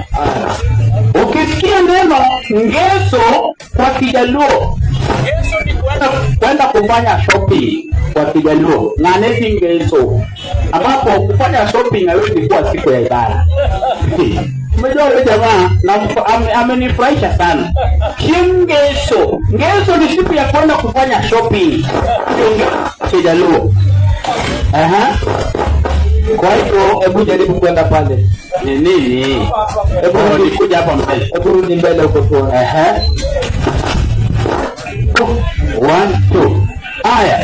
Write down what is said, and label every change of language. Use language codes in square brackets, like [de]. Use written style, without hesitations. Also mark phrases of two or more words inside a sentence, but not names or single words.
[sw] Ukisikia neno ngeso kwa Kijaluo, ngeso ni kwenda kufanya shopping kwa Kijaluo. [luo] Ng'aneti ngeso. [sw] Ambapo kufanya shopping haiwezi kuwa siku ya ibada. Umejua yule jamaa na amenifurahisha sana. Ngeso. Ngeso ni siku ya kwenda kufanya shopping. Kijaluo. Kwa hiyo hebu jaribu kwenda pale. Ni nini? Hebu nikuja hapa mbele. Hebu rudi mbele huko tuone. 1 2. Haya.